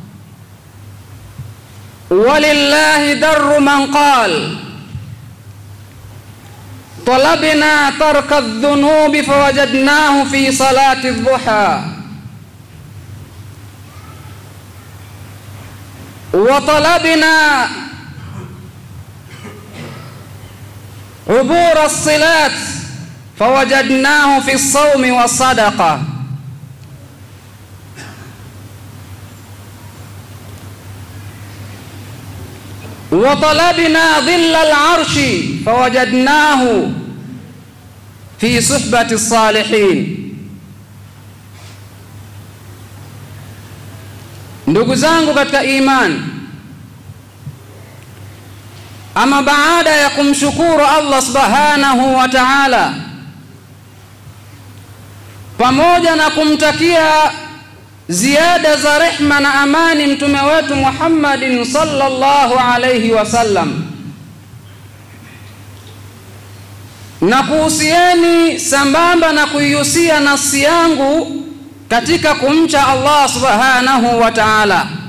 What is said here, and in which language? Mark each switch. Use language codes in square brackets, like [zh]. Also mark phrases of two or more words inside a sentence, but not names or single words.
[ar] ولله در من قال: طلبنا ترك الذنوب فوجدناه في صلاة الضحى، وطلبنا عبور الصلات فوجدناه في الصوم والصدقة. وطلبنا ظل العرش فوجدناه في صحبة الصالحين. [sw] Ndugu zangu katika imani, ama baada ya kumshukuru Allah [ar] سبحانه وتعالى [sw] pamoja na kumtakia ziada za rehma na amani mtume wetu Muhammadin [ar] صلى الله عليه وسلم, [sw] na kuhusieni sambamba na kuihusia nafsi yangu katika kumcha Allah [ar] سبحانه وتعالى.